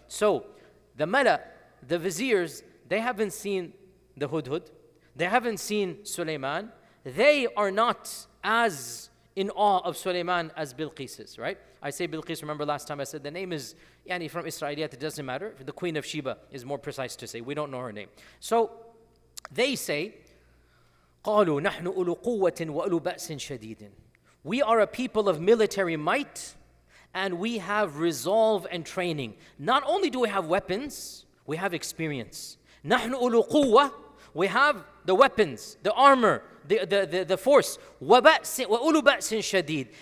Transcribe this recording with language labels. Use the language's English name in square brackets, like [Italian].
[English] So, the mala, the viziers, they haven't seen the Hudhud. They haven't seen Sulaiman. They are not as in awe of Sulaiman as Bilqis is, right? I say Bilqis, remember last time I said the name is from Israeliyat, it doesn't matter. The queen of Sheba is more precise to say. We don't know her name. So they say, [Arabic] قَالُوا نَحْنُ أُولُو قُوَّةٍ وَأُولُو بَأْسٍ شَدِيدٍ. [English] We are a people of military might and we have resolve and training. Not only do we have weapons, we have experience. [Arabic] نَحْنُ أُولُو قُوَّةٍ. [English] We have the weapons, the armor, the force. [Arabic] وَأُولُو بَأْسٍ شَدِيدٍ.